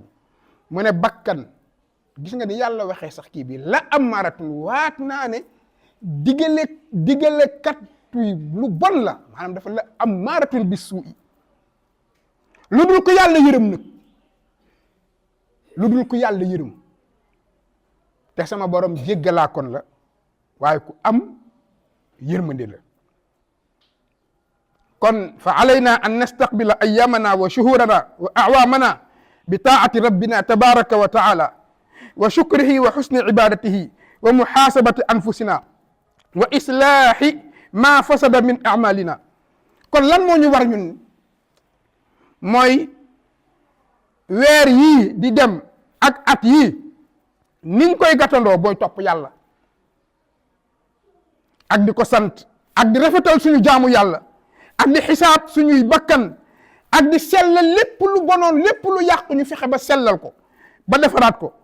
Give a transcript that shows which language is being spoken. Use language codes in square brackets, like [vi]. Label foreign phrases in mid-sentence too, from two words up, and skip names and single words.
[wo] mu ne bakkan, gis nga ni yàlla waxee sax kii bi la amaaratun, waat naa ne digale kat lu bon la, maanaam dafa la [ar] أمارة بالسوء. [wo] lu dul ko yàlla yërëm nag, lu dul ko yàlla yërëm, te sama borom jéggalaa kon la, waaye ku am yërmande la. [ar] kon فعلينا أن نستقبل أيامنا وشهورنا وأعوامنا بطاعة ربنا تبارك وتعالى وشكره وحسن عبادته ومحاسبة أنفسنا وإصلاح ما فسد من أعمالنا. [wo] kon lan moo ñu war ñun mooy weer yii di dem ak at yii niñ koy gàttandoo booy topp yàlla ak di ko sant ak di rafetal suñu jaamu yàlla ak di xisaab suñuy bakkan ak di sellal lépp lu bonoon lépp lu yàqu ñu fexe ba sellal ko ba defaraat ko.